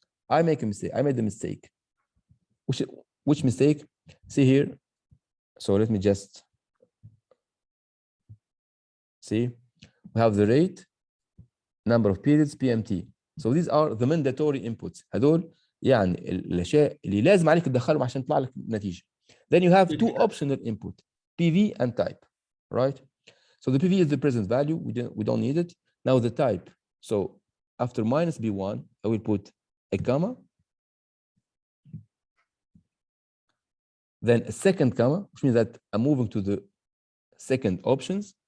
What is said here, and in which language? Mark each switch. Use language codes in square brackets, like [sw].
[en] I make a mistake. I made the mistake. Which mistake? See here. So let me just see. We have the rate, number of periods, PMT. So these are the mandatory inputs. [ar] هدول يعني الاشياء اللي لازم عليك تدخلهم عشان يطلع لك نتيجة. [en] Then you have two optional input, PV and type, right? So the PV is the present value. We don't need it. Now the type. So after minus B1, I will put a comma. Then a second comma, which means that I'm moving to the second options.